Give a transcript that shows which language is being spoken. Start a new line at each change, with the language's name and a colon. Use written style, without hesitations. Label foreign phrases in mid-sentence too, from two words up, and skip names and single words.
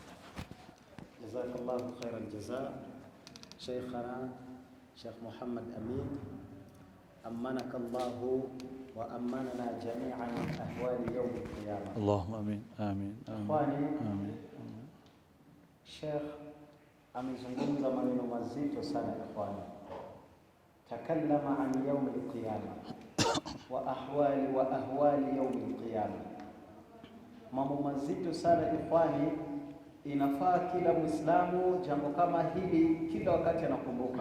Arabic: جزاك الله خير الجزاء شيخنا شيخ محمد أمين أمنك الله وأمننا جميعا من أهوال يوم القيامة اللهم آمين آمين إخواني آمين
Swahili: الشيخ amezungumza maneno mazito sana ikhwani.
Arabic: تكلم عن يوم القيامة وأهوال يوم القيامة.
Swahili: Mambo mazito sana ikhwani, inafaa kila Muislamu jambo kama hili kila wakati anakumbuka.